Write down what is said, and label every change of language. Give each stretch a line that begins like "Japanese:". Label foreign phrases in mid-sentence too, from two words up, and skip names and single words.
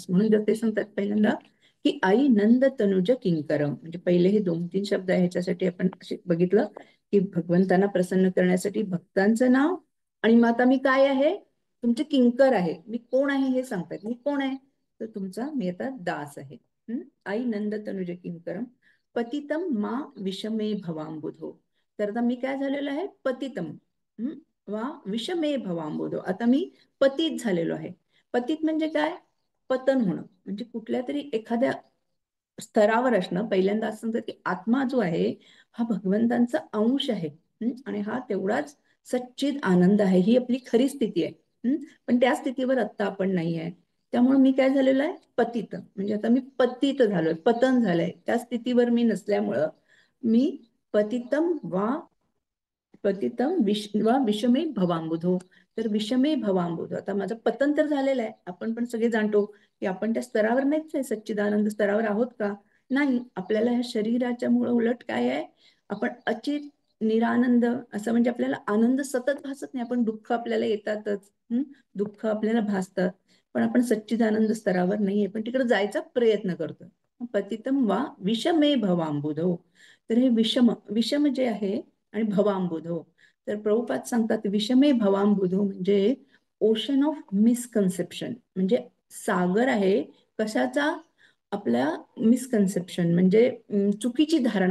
Marathi: म्हणून जर ते सांगतात पहिल्यांदा की
Sanskrit: आई नंद तनुज किंकरम,
Marathi: म्हणजे पहिले हे 2-3 शब्द आहे, ह्याच्यासाठी आपण बघितलं की भगवंतांना प्रसन्न करण्यासाठी भक्तांचं नाव, आणि मग आता मी काय आहे, तुमचे किंकर आहे. मी कोण आहे हे सांगतात. मी कोण आहे, तर तुमचा मी आता दास आहे.
Sanskrit: आई नंद तनुज किंकरम पतितम मा विषमे भवांबुधो.
Marathi: तर आता मी काय झालेलो आहे,
Sanskrit: पतितम वा विषमे भवांबुधो.
Marathi: आता मी पतित झालेलो आहे. पतित म्हणजे काय, पतन होणं, म्हणजे कुठल्या तरी एखाद्या स्तरावर असणं. पहिल्यांदा असं सांगतात की आत्मा जो आहे हा भगवंतांचा अंश आहे, आणि हा तेवढाच सच्चिद आनंद आहे. ही आपली खरी स्थिती आहे. पण त्या स्थितीवर आत्ता आपण नाही आहे. त्यामुळे मी काय झालेलं आहे, पतित, म्हणजे आता मी पतित झालोय, पतन झालंय, त्या स्थितीवर मी नसल्यामुळं मी
Sanskrit: पतितम वा विषमे भवांबुधो. तर विषमे भवांबुधो,
Marathi: आता माझं पतन तर झालेलं आहे. आपण पण सगळे जाणतो की आपण त्या स्तरावर नाहीच आहे, सच्चिदानंद स्तरावर आहोत का, नाही. आपल्याला ह्या शरीराच्या मुळे उलट काय आहे, आपण अचित निरानंद असं, म्हणजे आपल्याला आनंद सतत भासत नाही. आपण दुःख आपल्याला येतातच, दुःख आपल्याला भासतात, पण आपण सच्चिदानंद स्तरावर नाहीये, पण तिकडे जायचा प्रयत्न करतो.
Sanskrit: पतितम वा विषमे भवांबुधो.
Marathi: तर हे विषम, विषम जे आहे, आणि भवांबुधो, तर प्रभुपाद सांगतात
Sanskrit: विषमे भवांबुधो
Marathi: म्हणजे
English: ocean of misconception,
Marathi: म्हणजे सागर आहे कशाचा, आपल्या मिसकन्सेप्शन, म्हणजे चुकीची धारणा.